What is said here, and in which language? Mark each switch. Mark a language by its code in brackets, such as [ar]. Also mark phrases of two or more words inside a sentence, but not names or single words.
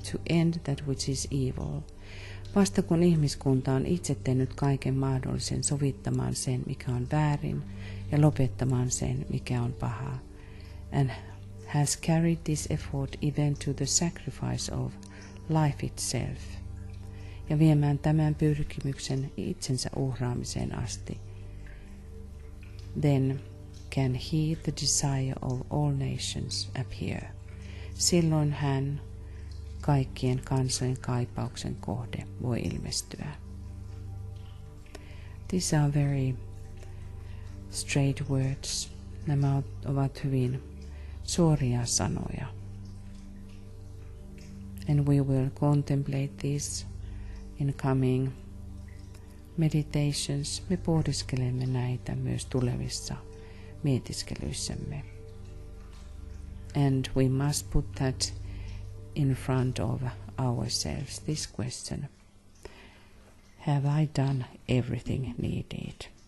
[en] to end that which is evil, [fi] vasta kun ihmiskunta on itse tehnyt kaiken mahdollisen sovittamaan sen, mikä on väärin, ja lopettamaan sen, mikä on paha, [en] and has carried this effort even to the sacrifice of life itself, [fi] ja viemään tämän pyrkimyksen itsensä uhraamiseen asti, [en] then can he, the desire of all nations, appear. [fi] Silloin hän, kaikkien kansojen kaipauksen kohde, voi ilmestyä. [en] These are very straight words. [fi] Nämä ovat hyvin suoria sanoja. [en] And we will contemplate this in coming meditations. [fi] Me pohdiskelemme näitä myös tulevissa mietiskelyssämme. [en] And we must put that in front of ourselves this question: have I done everything needed?